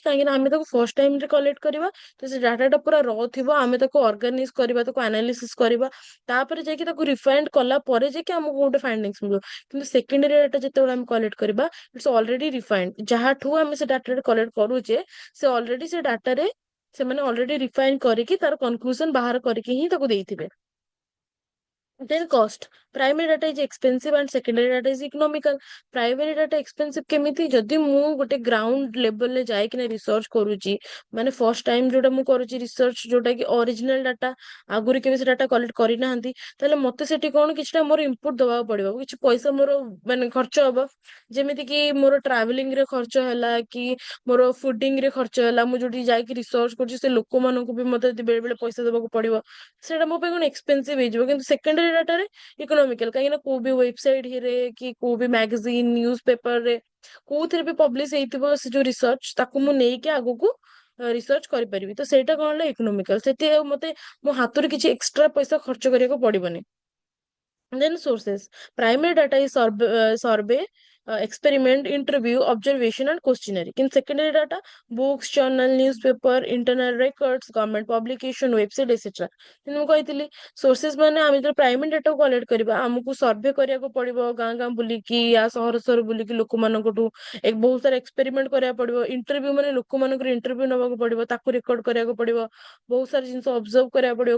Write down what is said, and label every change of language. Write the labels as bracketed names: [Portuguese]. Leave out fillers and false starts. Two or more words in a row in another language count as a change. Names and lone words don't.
[Odia] କାହିଁକି ନା ଆମେ ତାକୁ [English] first time [Odia] ରେ କଲେକ୍ଟ କରିବା, ତ ସେ ଡାଟାଟା ପୁରା ର ଥିବ, ଆମେ ତାକୁ ଅର୍ଗାନାଇଜ କରିବା, ତାକୁ ଆନାଲିସିସ୍ କରିବା, ତାପରେ ଯାଇକି ତାକୁ ରିଫାଇଣ୍ଡ କଲା ପରେ ଯାଇକି ଆମକୁ ଗୋଟେ ଫାଇଣ୍ଡିଙ୍ଗସ ମିଳିବ। କିନ୍ତୁ [English] secondary data [Odia] ଯେତେବେଳେ ଆମେ କଲେକ୍ଟ କରିବା, [English] it's already refined. [Odia] ଯାହାଠୁ ଆମେ ସେ [English] data collect [Odia] କରୁଛେ, ସେ ଅଲରେଡି ସେ ଡାଟାରେ ସେମାନେ ଅଲରେଡି ରିଫାଇନ୍ କରିକି ତାର କନକ୍ଲୁଜନ ବାହାର କରିକି ହିଁ ତାକୁ ଦେଇଥିବେ। [English] Then cost. Primary data is expensive and secondary data is economical. Primary data expensive କେମିତି? [Odia] ଯଦି ମୁଁ ଗୋଟେ [English] ground levelରେ [Odia] ଯାଇକିନା ରିସର୍ଚ୍ଚ କରୁଛି, ମାନେ [English] first time [Odia] ଯୋଉଟା ମୁଁ କରୁଛି ରିସର୍ଚ୍ଚ, ଯୋଉଟା କି [English] original data, [Odia] ଆଗରୁ କେବେ ସେ [English] data collect [Odia] କରିନାହାନ୍ତି, ତାହେଲେ ମତେ ସେଠି କଣ କିଛିଟା ମୋର ଇନପୁଟ ଦବାକୁ ପଡିବ, କିଛି ପଇସା ମୋର ମାନେ ଖର୍ଚ୍ଚ ହବ। ଯେମିତି କି ମୋର ଟ୍ରାଭେଲିଂ ରେ ଖର୍ଚ୍ଚ ହେଲା, କି ମୋର ଫୁଡିଂ ରେ ଖର୍ଚ୍ଚ ହେଲା, ମୁଁ ଯୋଉଠି ଯାଇକି ରିସର୍ଚ୍ଚ କରୁଛି ସେ ଲୋକମାନଙ୍କୁ ବି ମତେ ବେଳେ ବେଳେ ପଇସା ଦେବାକୁ ପଡିବ। ସେଇଟା ମୋ ପାଇଁ କଣ ଏକ୍ସପେନ୍ସିଭ ହେଇଯିବ। କିନ୍ତୁ [English] secondary dataରେ economical, [Odia] କାହିଁକି ନା କୋଉ ବି ୱେବସାଇଟ ରେ କି କୋଉ ବି [English] magazine, news paper [Odia] ରେ କୋଉଥିରେ ବି ପବ୍ଲିଶ ହେଇଥିବ ସେ ଯୋଉ ରିସର୍ଚ୍ଚ, ତାକୁ ମୁଁ ନେଇକି ଆଗକୁ ରିସର୍ଚ୍ଚ କରିପାରିବି। ତ ସେଇଟା କଣ ହେଲା ଇକୋନୋମିକାଲ। ସେଥି ଆଉ ମତେ ମୋ ହାତରୁ କିଛି ଏକ୍ସଟ୍ରା ପଇସା ଖର୍ଚ୍ଚ କରିବାକୁ ପଡିବନି। [English] Then sources. Primary data is survey, experiment, interview, observation, and questionnaire. In secondary data, books, journal, newspaper, internal records, government publication, website, etc. [Odia] ମୁଁ କହିଥିଲି sources ମାନେ ଆମେ ଯେତେବେଳେ [English] primary data collect [Odia] କରିବା, ଆମକୁ ସର୍ଭେ କରିବାକୁ ପଡିବ, ଗାଁ ଗାଁ ବୁଲିକି ୟା ସହର ସହର ବୁଲିକି ଲୋକମାନଙ୍କଠୁ ବହୁତ ସାରା ଏକ୍ସପେରିମେଣ୍ଟ କରିବାକୁ ପଡିବ। ଇଣ୍ଟରଭ୍ୟୁ ମାନେ ଲୋକମାନଙ୍କର ଇଣ୍ଟରଭ୍ୟୁ ନେବାକୁ ପଡିବ, ତାକୁ ରେକର୍ଡ କରିବାକୁ ପଡିବ, ବହୁତ ସାରା ଜିନିଷ ଅବଜର୍ଭ କରିବାକୁ ପଡିବ।